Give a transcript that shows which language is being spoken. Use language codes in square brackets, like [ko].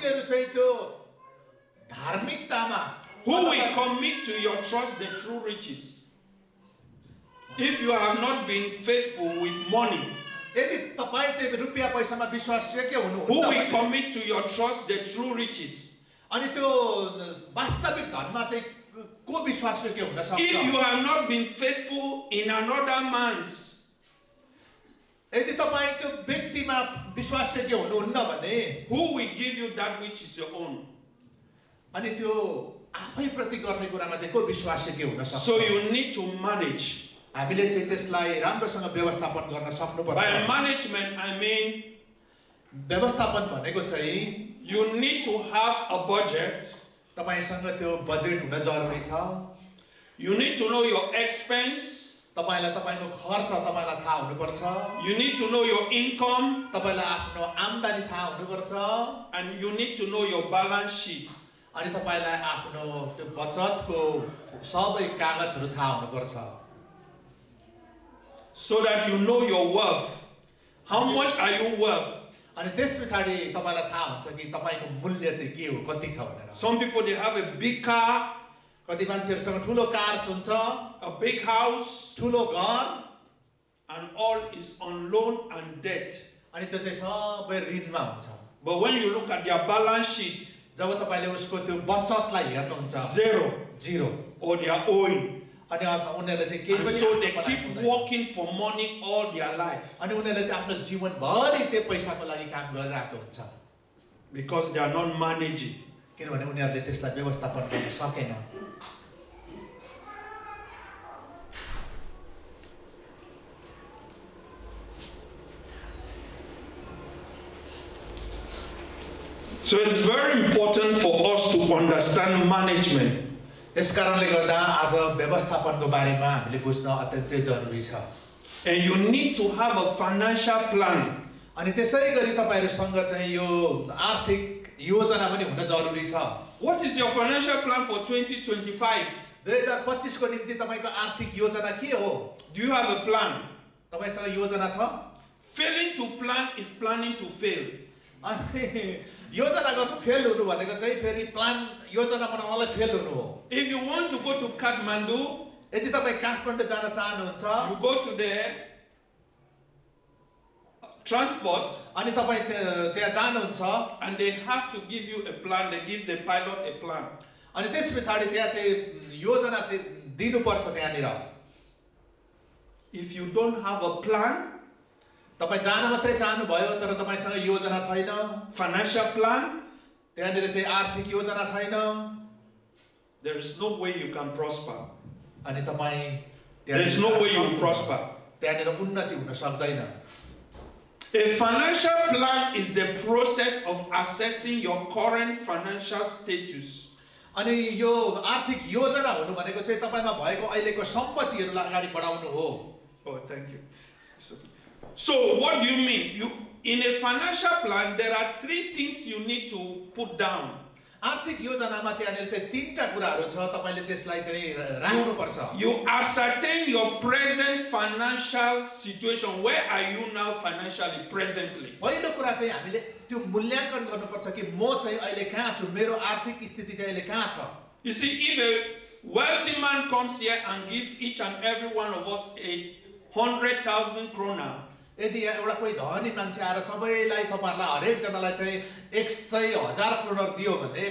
[ne] तिमीहरू चाहिँ त्यो धार्मिकतामा [en] who will commit to your trust the true riches? If you have not been faithful with money, [ne] यदि तपाईं चाहिँ रुपैयाँ पैसामा विश्वासयोग्य [en] who [ne] हुनुहुन्छ [en] will [ne] भने [en] commit to your trust the true riches? [ne] अनि त्यो वास्तविक धनमा चाहिँ को विश्वासयोग्य हुन सक्छ? [en] If you have not been faithful in another man's, [ne] यदि तपाईं त्यो व्यक्तिमा विश्वासयोग्य हुनुहुन्न भने [en] who will give you that which is your own? [ne] अनि त्यो आफै प्रति गर्ने कुरामा चाहिँ को विश्वासयोग्य हुन सक्छ? [en] So you need to manage. [ne] हामीले चाहिँ त्यसलाई राम्रोसँग व्यवस्थापन गर्न सक्नुपर्छ. [en] By management, I mean [ne] व्यवस्थापन भनेको चाहिँ [en] you need to have a budget. [ne] तपाईसँग त्यो बजेट हुन जरुरी छ. [en] You need to know your expense. [ne] तपाईलाई तपाईको खर्च तपाईलाई थाहा हुनुपर्छ. [en] You need to know your income. [ne] तपाईलाई आफ्नो आम्दानी थाहा हुनुपर्छ. [en] And you need to know your balance sheet. [ne] अनि तपाईलाई आफ्नो त्यो बचतको सबै कागजहरू थाहा हुनुपर्छ. [en] So that you know your worth. How much are you worth? [ne] अनि त्यसपछि तपाईलाई थाहा हुन्छ कि तपाईको मूल्य चाहिँ के हो, कति छ भनेर. [en] Some people, they have a big car, [ne] कति मान्छेहरुसँग ठुलो कार हुन्छ, [en] a big house, [ne] ठुलो घर, [en] and all is on loan and debt. [ne] अनि त्यो चाहिँ सबै ऋणमा हुन्छ. [en] But when you look at their balance sheet, [ne] जब तपाईले उसको त्यो बचतलाई हेर्नुहुन्छ, [en] zero, or they are owing. [ne] अनि उनीहरुले चाहिँ केही [en] And [ne] पनि [en] so they [ne] आफ्नो [en] keep [ne] बनाएको हुँदैन. [en] working for money all their life [ne] अनि उनीहरुले चाहिँ आफ्नो जीवनभरि त्यो पैसाको लागि काम गरिरहेको हुन्छ. [en] because they are not managing. [ne] किनभने उनीहरुले त्यसलाई व्यवस्थापन गर्न सकेन. [en] So it's very important for us to understand management. [ne] यस कारणले गर्दा आज व्यवस्थापनको बारेमा हामीले बुझ्न अत्यन्तै जरुरी छ. [en] And you need to have a financial plan. [ne] अनि त्यसै गरी तपाईहरुसँग चाहिँ यो आर्थिक योजना पनि हुन जरुरी छ. [en] What is your financial plan for 2025? [ne] 2025 को निम्ति तपाईको आर्थिक योजना के हो? [en] Do you have a plan? [ne] तपाईसँग योजना छ? [en] Failing to plan is planning to fail. [ne] अनि योजना गर्नु फेल हुनु भनेको चाहिँ फेरि प्लान योजना बनाउनलाई फेल हुनु हो. [en] If you want to go to Kathmandu, [ne] यदि तपाई काठमाडौँ जान चाहनुहुन्छ, [en] you go to the transport, [ne] अनि तपाई त्यहाँ जानुहुन्छ, [en] and they have to give you a plan. They give the pilot a plan. [ne] अनि त्यसपछि त्यहाँ चाहिँ योजना दिनुपर्छ त्यहाँनिर. [en] If you don't have a plan, [ne] तपाई जान मात्रै चाहनु भयो तर तपाईसँग योजना छैन, [en] financial plan, [ne] त्यहाँनिर चाहिँ आर्थिक योजना छैन, [en] there is no way you can prosper. [ne] अनि तपाई [en] There is no way you will prosper. [ne] त्यहाँनिर उन्नति हुन सक्दैन. [en] A financial plan is the process of assessing your current financial status. [ne] अनि यो आर्थिक योजना हुनु भनेको चाहिँ तपाईमा भएको अहिलेको सम्पत्तिहरुलाई अगाडि बढाउनु हो. [en] Oh, thank you. So what do you mean? In a financial plan, there are 3 things you need to put down. [ne] आर्थिक योजनामा त्यहाँनिर चाहिँ तीनटा कुराहरु छ, तपाईले त्यसलाई चाहिँ राख्नुपर्छ. [en] You ascertain your present financial situation. Where are you now financially, presently? [ne] पहिलो कुरा चाहिँ हामीले त्यो मूल्याङ्कन गर्नुपर्छ कि म चाहिँ अहिले कहाँ छु, मेरो आर्थिक स्थिति चाहिँ अहिले कहाँ छ. [en] You see, if a wealthy man comes here and gives each and every one of us 100,000 krona, [ne] यदि एउटा कोही धनी मान्छे आएर सबैलाई तपाईहरुलाई हरेक जनालाई चाहिँ 100,000 करोड दियो भने